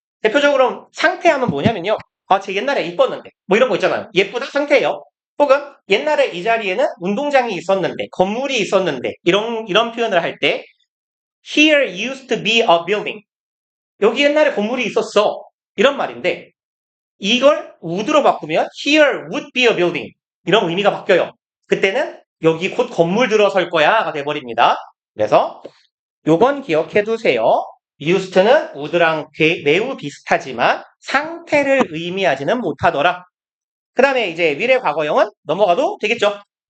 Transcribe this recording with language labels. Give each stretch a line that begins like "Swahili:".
Korean: 대표적으로 상태하면 뭐냐면요. 제 옛날에 이뻤는데 뭐 이런 거 있잖아요. 예쁘다 상태예요. 혹은 옛날에 이 자리에는 운동장이 있었는데 건물이 있었는데 이런 표현을 할 때
English: Here used to be a building.
Korean: 여기 옛날에 건물이 있었어. 이런 말인데 이걸 would로 바꾸면
English: Here would be a building.
Korean: 이런 의미가 바뀌어요. 그때는 여기 곧 건물 들어설 거야가 돼버립니다. 그래서 요건 기억해 두세요. used는 would랑 매우 비슷하지만 상태를 의미하지는 못하더라. 그 다음에 이제 미래 과거형은 넘어가도 되겠죠.